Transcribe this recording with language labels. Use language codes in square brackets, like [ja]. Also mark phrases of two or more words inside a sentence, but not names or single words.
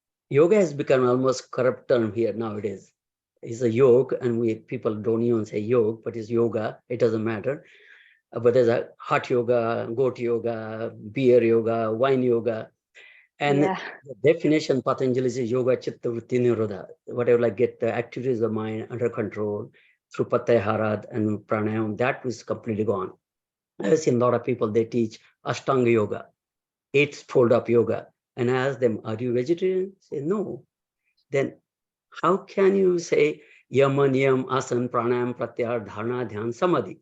[en] yoga has become almost corrupt term here nowadays. It's a yoga, and people don't even say yoga, but it's yoga. It doesn't matter. But there's a hot yoga, goat yoga, beer yoga, wine yoga. And Yeah. the definition Patanjali is [sa] yoga chitta vritti nirodha. [en] Whatever, like get the activities of mind under control through pratyahara and pranayam, that was completely gone. I've seen a lot of people, they teach Ashtanga yoga, 8-fold of yoga. And I ask them, are you vegetarian? Say, no. Then how can you say [sa] yama, niyam, asan, pranayam, pratyahara, dharana, dhyan, samadhi?